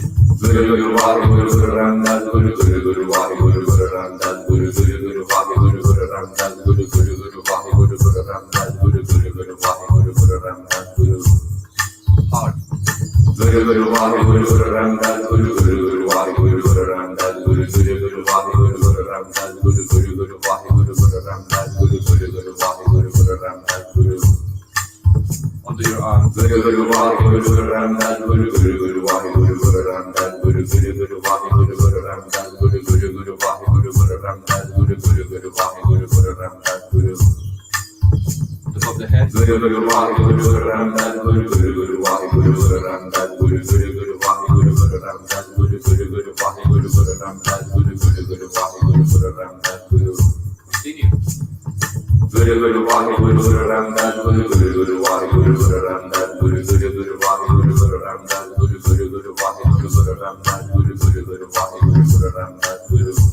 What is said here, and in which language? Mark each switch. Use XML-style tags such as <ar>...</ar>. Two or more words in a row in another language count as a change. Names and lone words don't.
<pa>ਗੁਰੂ ਗੁਰੂ ਵਾਹੇ ਗੁਰੂ ਗੁਰੂ ਰਾਮਦਾਸ ਗੁਰੂ ਗੁਰੂ ਗੁਰੂ ਵਾਹੇ ਗੁਰੂ ਗੁਰੂ ਰਾਮਦਾਸ ਗੁਰੂ ਗੁਰੂ ਗੁਰੂ ਵਾਹੇ ਗੁਰੂ ਗੁਰੂ ਰਾਮਦਾਸ ਗੁਰੂ ਗੁਰੂ ਗੁਰੂ ਵਾਹੇ ਗੁਰੂ ਗੁਰੂ ਰਾਮਦਾਸ ਗੁਰੂ ਗੁਰੂ ਗੁਰੂ ਵਾਹੇ ਗੁਰੂ ਗੁਰੂ ਰਾਮਦਾਸ ਗੁਰੂ.</pa> <en>Heart.</en> <pa>ਗੁਰੂ ਗੁਰੂ ਵਾਹੇ ਗੁਰੂ ਗੁਰੂ ਰਾਮਦਾਸ ਗੁਰੂ ਗੁਰੂ ਗੁਰੂ ਵਾਹੇ ਗੁਰੂ ਗੁਰੂ ਰਾਮਦਾਸ ਗੁਰੂ ਗੁਰੂ ਗੁਰੂ ਵਾਹੇ ਗੁਰੂ ਗੁਰੂ ਰਾਮਦਾਸ ਗੁਰੂ ਗੁਰੂ ਗੁਰੂ ਵਾਹੇ ਗੁਰੂ ਗੁਰੂ ਰਾਮਦਾਸ ਗੁਰੂ ਗੁਰੂ ਗੁਰੂ ਵਾਹੇ ਗੁਰੂ ਗੁਰੂ ਰਾਮਦਾਸ ਗੁਰੂ.</pa> <en>Under your arm.</en> <pa>ਗੁਰੂ ਗੁਰੂ ਵਾਹੇ ਗੁਰੂ ਗੁਰੂ ਰਾਮਦਾਸ ਗੁਰੂ ਗੁਰੂ ਗੁਰੂ ਵਾਹੇ ਗੁਰੂ ਗੁਰੂ ਰਾਮਦਾਸ ਗੁਰੂ ਗੁਰੂ ਗੁਰੂ ਵਾਹੇ ਗੁਰੂ ਗੁਰੂ ਰਾਮਦਾਸ ਗੁਰੂ ਗੁਰੂ ਗੁਰੂ ਵਾਹੇ ਗੁਰੂ ਗੁਰੂ ਰਾਮਦਾਸ ਗੁਰੂ ਗੁਰੂ ਗੁਰੂ ਵਾਹੇ ਗੁਰੂ ਗੁਰੂ ਰਾਮਦਾਸ ਗੁਰੂ.</pa> <en>Top of the head.</en> <pa>ਗੁਰੂ ਗੁਰੂ ਵਾਹੇ ਗੁਰੂ ਗੁਰੂ ਰਾਮਦਾਸ ਗੁਰੂ ਗੁਰੂ ਗੁਰੂ ਵਾਹੇ ਗੁਰੂ ਗੁਰੂ ਰਾਮਦਾਸ ਗੁਰੂ ਗੁਰੂ ਗੁਰੂ ਵਾਹੇ ਗੁਰੂ ਗੁਰੂ ਰਾਮਦਾਸ ਗੁਰੂ ਗੁਰੂ ਗੁਰੂ ਵਾਹੇ ਗੁਰੂ ਗੁਰੂ ਰਾਮਦਾਸ ਗੁਰੂ ਗੁਰੂ ਗੁਰੂ ਵਾਹੇ ਗੁਰੂ ਗੁਰੂ ਰਾਮਦਾਸ ਗੁਰੂ.</pa> <en>Continue.</en> <pa>ਗੁਰੂ ਗੁਰੂ ਵਾਹੇ ਗੁਰੂ ਗੁਰੂ ਰਾਮਦਾਸ ਗੁਰੂ ਗੁਰੂ ਗੁਰੂ ਵਾਹੇ ਗੁਰੂ ਗੁਰੂ ਰਾਮਦਾਸ ਗੁਰੂ ਗੁਰੂ ਗੁਰੂ ਵਾਹੇ ਗੁਰੂ ਗੁਰੂ ਰਾਮਦਾਸ ਗੁਰੂ ਗੁਰੂ ਗੁਰੂ ਵਾਹੇ ਗੁਰੂ ਗੁਰੂ ਰਾਮਦਾਸ ਗੁਰੂ ਗੁਰੂ ਗੁਰੂ ਵਾਹੇ ਗੁਰੂ ਗੁਰੂ ਰਾਮਦਾਸ ਗੁਰੂ.</pa>